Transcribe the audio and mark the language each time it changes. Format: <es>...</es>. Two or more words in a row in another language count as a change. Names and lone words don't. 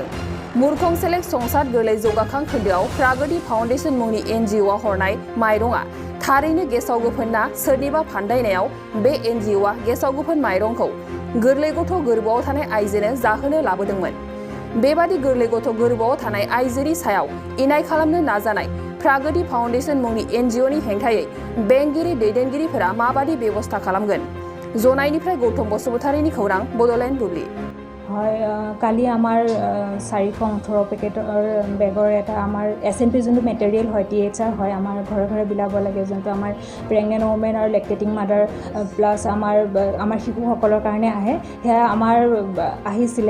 <brx>मुरखं सेलेब संसार गोरलै जौगाखां खोन्दोआव प्रगति फाउन्डेसन मुंनि एनजिअ'आ हरनाय माइरंआ थारैनो गेसाव गोफोन ना सोरनिबा फान्दायनायाव बे एनजिअ'आ गेसाव गोफोन माइरंखौ गोरलै गथ' गोरबोआव थानाय आइजोनो जाहोनो लाबोदोंमोन। बेबादि गोरलै गथ' गोरबोआव थानाय आइजोनि सायाव इनाय खालामनो नाजानाय प्रगति फाउन्डेसन मुंनि एनजिअ'नि हेंथायै बेंगिरि दैदेनगिरिफोरा माबादि बेबस्था खालामगोन? जनायनिफ्राय गौतम बसुमतारीनि खौरां बड'लेण्ड बुब्लि।</brx> <as>হয়, কালি আমাৰ 418 পেকেটৰ বেগৰ এটা আমাৰ SMP যোনটো মেটেৰিয়েল হয় THR হয় আমাৰ ঘৰে ঘৰে বিলাব লাগে, যোনটো আমাৰ</as> <en>pregnant women</en> <as>আৰু</as> <en>lactating mother plus</en> <as>আমাৰ শিশুসকলৰ কাৰণে আহে। সেয়া আমাৰ আহিছিলে।</as>